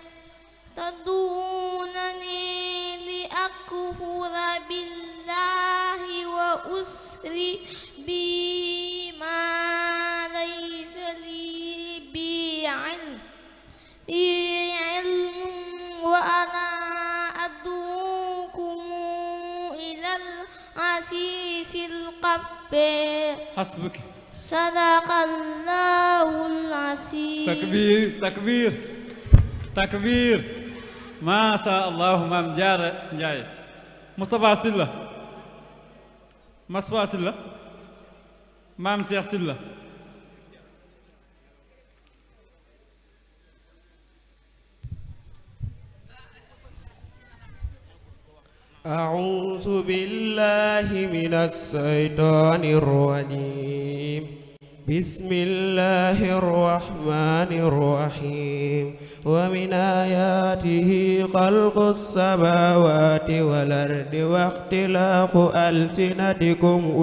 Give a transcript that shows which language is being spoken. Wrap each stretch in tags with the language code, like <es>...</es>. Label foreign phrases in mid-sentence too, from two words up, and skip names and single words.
<ar>لأكفر بالله وأشرك به ما ليس لي به علم وأنا أدعوكم إلى العزيز الغفار حسبك صدق الله العظيم تكبير تكبير تكبير ما شاء الله Maam Jaara Njaay Moustapha Sylla Moustapha Sylla Maam Cheikh Sylla أعوذ بالله من الشيطان الرجيم بسم الله الرحمن الرحيم ومن آياته خلق السماوات والأرض واختلاف ألسنتكم</ar>